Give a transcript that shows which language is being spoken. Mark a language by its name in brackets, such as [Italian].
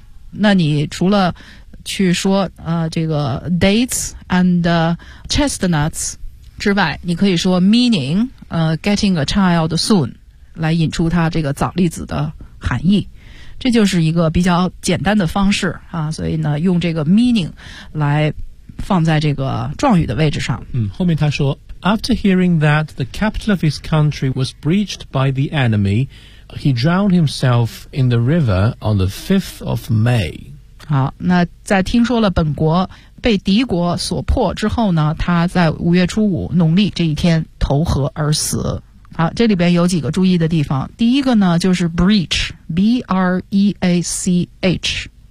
[Chinese] 那你除了去说这个 dates and chestnuts 之外，你可以说 meaning getting a child soon 来引出它这个枣栗子的含义。这就是一个比较简单的方式啊，所以呢，用这个 meaning 来放在这个状语的位置上。 [English] 后面他说 After hearing that the capital of his country was breached by the enemy, he drowned himself in the river on the 5th of May. [Chinese] 好，那在听说了本国被敌国所迫之后呢，他在五月初五农历这一天投河而死。好，这里边有几个注意的地方。第一个呢就是 breach, B-R-E-A-C-H。